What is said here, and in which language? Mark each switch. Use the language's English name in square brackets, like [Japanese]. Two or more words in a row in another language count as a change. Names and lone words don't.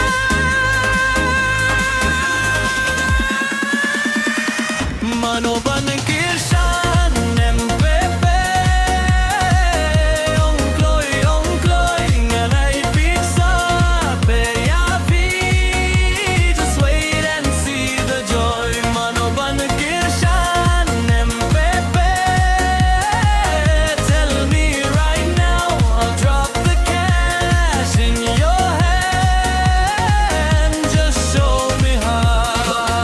[Khasi] Mano Ban Kyrshan NPP Ongkloy nganay pisa Iaphi [English] just wait and see the joy [Khasi] Mano Ban Kyrshan NPP [English] tell me right now I'll drop the cash in your hand just show me how